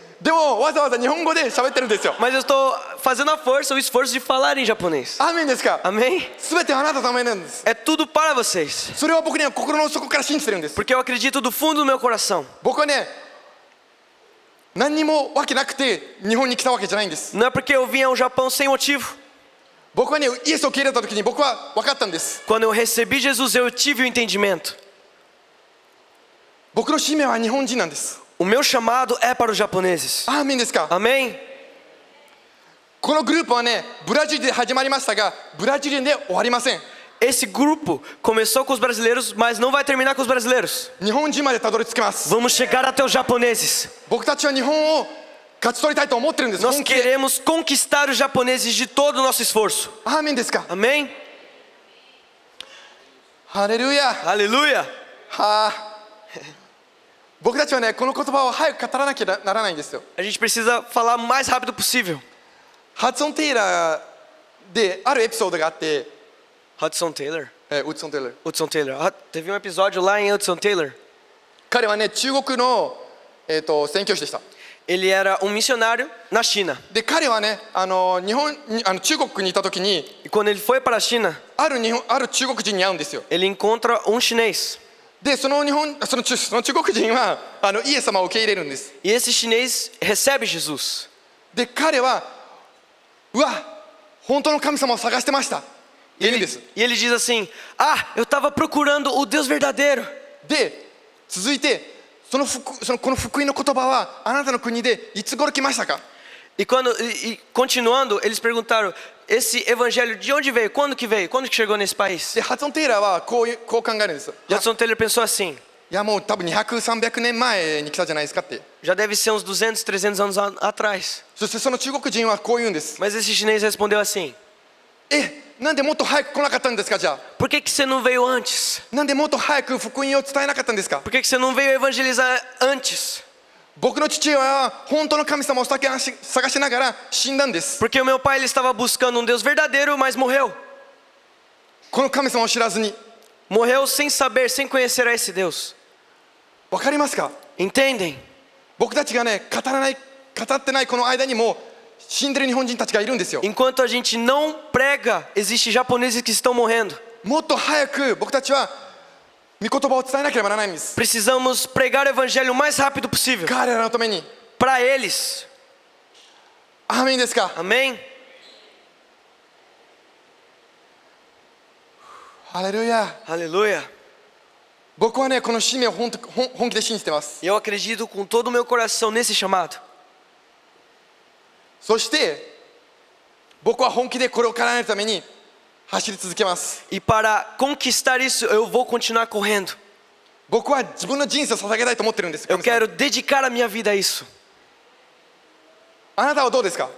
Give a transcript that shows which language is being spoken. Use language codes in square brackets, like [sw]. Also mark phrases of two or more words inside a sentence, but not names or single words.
[ja] でもわざわざ日本語で喋ってるんですよ。 [pt] Mas eu estou fazendo a força, o esforço de falar em japonês. [ja] アーメンですか？ [pt] Amém? [ja] すべてあなたのためなんです。 [pt] É tudo para vocês. [ja] それは僕には心の底から信じてるんです。 [pt] Porque eu acredito do fundo do meu coração. [ja] 僕はね、何にもわけなくて日本に来たわけじゃないんです。 [pt] Não é porque eu vim ao Japão sem motivo. [ja] 僕はね、イエスを受け入れた時に僕は分かったんです。 [pt] Quando eu recebi Jesus, eu tive o entendimento. [ja] 僕の使命は日本人なんです。 [pt] O meu chamado é para os japoneses. [ja] アーメンですか？ [pt] Amém? [ja] このグループはね、ブラジルで始まりましたが、ブラジルで終わりません。 [pt] Esse grupo começou com os brasileiros, mas não vai terminar com os brasileiros. [ja] 日本人までたどり着きます。 [pt] Vamos chegar até os japoneses. [ja] 僕たちは日本を勝ち取りたいと思ってるんです。 [pt] Nós [ja] 本気で。 [pt] queremos conquistar os japoneses de todo o nosso esforço. [ja] アーメンですか？ [pt] Amém? [ja] ハレルヤ。 [pt] Aleluia! はあ。 [ja] 僕たちはね、この言葉を早く語らなきゃならないんですよ。 [pt] A gente precisa falar o mais rápido possível. [ja] ハドソン・テイラーであるエピソードがあって、 [pt] Hudson Taylor? [ja] ウッドソン・テイラー。 [pt] Hudson Taylor. Ah, teve um episódio lá em Hudson Taylor. [ja] 彼はね、中国の、宣教師でした。 [pt] Ele era um missionário na China. [ja] で、彼はね、中国にいた時に [pt] E quando ele foi para a China, [ja] ある中国人に会うんですよ。 [pt] ele encontra um chinês. [ja] で、その中国人はイエス様を受け入れるんです。 [pt] E esse chinês recebe Jesus. [ja] で、彼はうわ、本当の神様を探してました。言うんです。 [pt] E ele diz assim: Ah, eu estava procurando o Deus verdadeiro. [ja] で、続いてこの福音の言葉はあなたの国でいつ頃来ましたか？ [pt] E continuando, eles perguntaram: Esse evangelho de onde veio? Quando que veio? Quando que chegou nesse país? [ja] で、ハドソン・テイラーはこう考えるんですよ。 [pt] Hudson Taylor pensou assim: [ja] いや、もう多分200、300年前に来たじゃないですかって。 [pt] Já deve ser uns 200, 300 anos atrás. [ja] そしてその中国人はこう言うんです。 [pt] Mas esse chinês respondeu assim: [ja] なんでもっと早く来なかったんですか？じゃあ [pt] Por que você não veio antes? [ja] なんでもっと早く福音を伝えなかったんですか？ [pt] Por que você não veio evangelizar antes? [ja] 僕の父親は本当の神様を探しながら死んだんです。 [pt] Porque o meu pai ele estava buscando um Deus verdadeiro, mas morreu. [ja] この神様を知らずに。 [pt] Morreu sem saber, sem conhecer a esse Deus. [ja] わかりますか？ [pt] Entendem? [ja] 僕たちがね、語ってないこの間にも死んでる日本人たちがいるんですよ。 [pt] Enquanto a gente não prega, existem japoneses que estão morrendo. [ja] もっと早く僕たちは御言葉を伝えなければならないんです。 [pt] Precisamos pregar o evangelho o mais rápido possível. [ja] 彼らのために。 [pt] Para eles. [ja] アーメンですか？ [pt] Amém? [ja] ハレルヤ。 [pt] Aleluia. [ja] 僕はね、この使命を本気で信じてます。 [pt] Eu acredito com todo o meu coração nesse chamado. [ja] そして僕は本気でこれを叶えるために走り続けます。 [pt] E para conquistar isso, eu vou continuar correndo. [ja] 僕は自分の人生を捧げたいと思ってるんです。 [pt] Eu quero dedicar a minha vida a isso. [ja] あなたはどうですか？